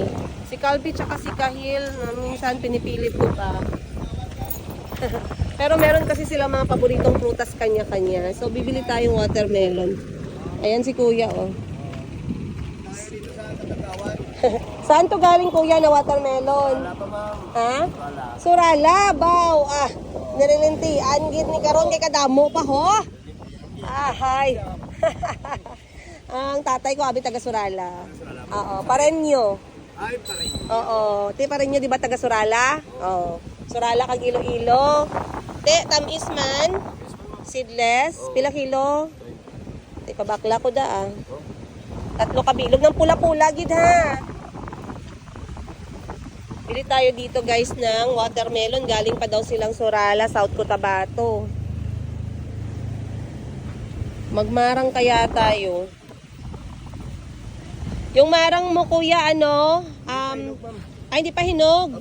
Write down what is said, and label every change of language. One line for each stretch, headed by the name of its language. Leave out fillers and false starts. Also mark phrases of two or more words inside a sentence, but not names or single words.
Filipino: Si Calby tsaka si Kahil, minsan pinipilit ko pa. Pero meron kasi sila mga paboritong prutas kanya-kanya. So bibili tayong watermelon. Ayan si Kuya, oh. Saan to galing, Kuya, na watermelon? Wala pa, ma'am. Ha? Wala.
Hiligaynon: Surala, baw. Narilinti. Angit ni karon kay kadamo pa, ho? Hay. Ang tatay ko, abi taga Surala. Oo, Parenyo. Ay, pareho. Oo, ti Parenyo, di ba taga Surala? Oo. Surala kag Iloilo. Te, tamis man. Seedless. Pila kilo? Te, pabakla ko da, 3 kabilog ng pula-pula, gid, ha?
Filipino: Bili tayo dito, guys, ng watermelon. Galing pa daw silang Surala, South Cotabato. Magmarang kaya tayo. Yung marang mo, Kuya, ay, hindi pa hinog.